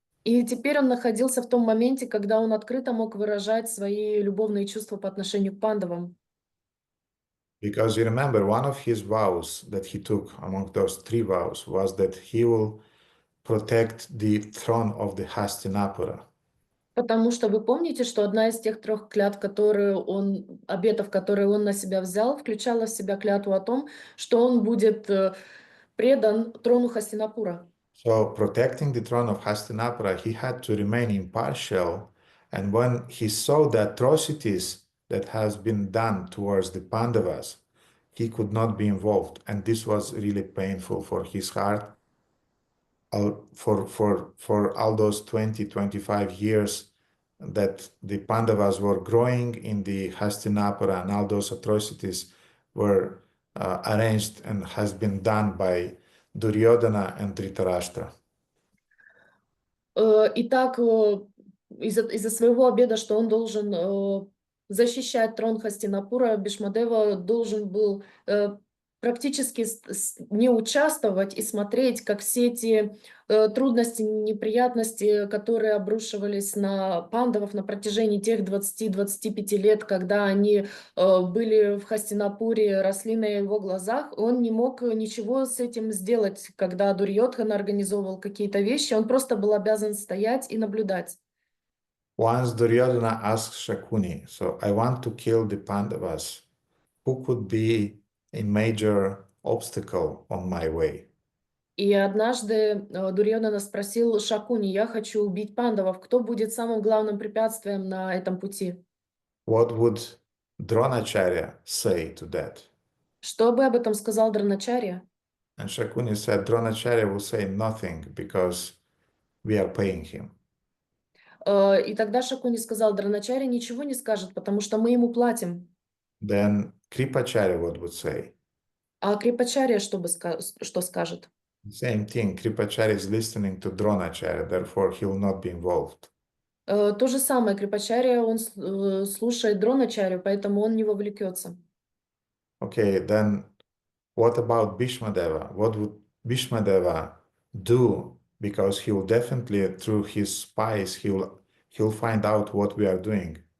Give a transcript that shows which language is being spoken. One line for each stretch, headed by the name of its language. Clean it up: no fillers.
Russian: И теперь он находился в том моменте, когда он открыто мог выражать свои любовные чувства по отношению к пандавам.
English: Because you remember, one of his vows that he took among those 3 vows was that he will protect the throne of the Hastinapura.
Russian: Потому что вы помните, что одна из тех 3 клятв, обетов, которые он на себя взял, включала в себя клятву о том, что он будет предан трону Хастинапура.
English: So protecting the throne of Hastinapura, he had to remain impartial. And when he saw the atrocities that has been done towards the Pandavas, he could not be involved. And this was really painful for his heart. For all those 25 years that the Pandavas were growing in the Hastinapura, and all those atrocities were arranged and has been done by Duryodhana and Dhritarashtra.
Russian: Итак, из-за своего обета, что он должен защищать трон Хастинапура, Бhīṣmadeva должен был практически не участвовать и смотреть, как все эти трудности, неприятности, которые обрушивались на пандавов на протяжении тех 20-25 лет, когда они были в Хастинапуре, росли на его глазах, он не мог ничего с этим сделать. Когда Дурьодхана организовывал какие-то вещи, он просто был обязан стоять и наблюдать.
English: Once Duryodhana asked Shakuni, so I want to kill the Pandavas, who could be a major obstacle on my way?
Russian: И однажды Дурьодхана спросил Шакуни: я хочу убить пандавов, кто будет самым главным препятствием на этом пути?
English: What would Dronacharya say to that?
Russian: Что бы об этом сказал Дроначарья?
English: And Shakuni said, Dronacharya will say nothing because we are paying him.
Russian: И тогда Шакуни сказал: Дроначарья ничего не скажет, потому что мы ему платим.
English: Then Kripacharya what would say?
Russian: А Крипачарья что скажет?
English: Same thing, Kripacharya is listening to Dronacharya, therefore he will not be involved.
Russian: То же самое, Крипачарья, он слушает Дроначарью, поэтому он не вовлекется.
English: Okay, then what about Bhīṣmadeva? What would Bhīṣmadeva do? Because he will definitely, through his spies, he'll find out what we are doing.